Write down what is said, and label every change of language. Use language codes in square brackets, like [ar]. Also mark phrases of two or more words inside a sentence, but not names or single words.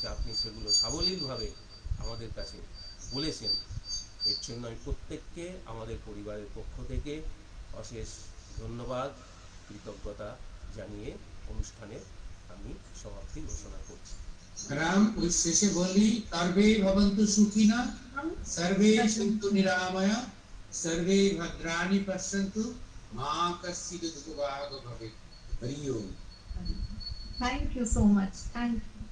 [bn] আপনি সেগুলো সাবলীলভাবে আমাদের কাছে বলেছেন। এর জন্য আমি প্রত্যেককে আমাদের পরিবারের পক্ষ থেকে অশেষ ধন্যবাদ, কৃতজ্ঞতা জানিয়ে অনুষ্ঠানের আমি সমাপ্তি ঘোষণা করছি। রাম ওই শেষে বলি, [sa] সর্বে ভবন্তু সুখিনা, সর্বে সন্তু নিরাময়া, সর্বে ভদ্রাণি পশ্যন্তু, মা কশ্চিৎ দুঃখভাগ ভবেৎ। হরি ওম। [en] Thank you so much. Thank you.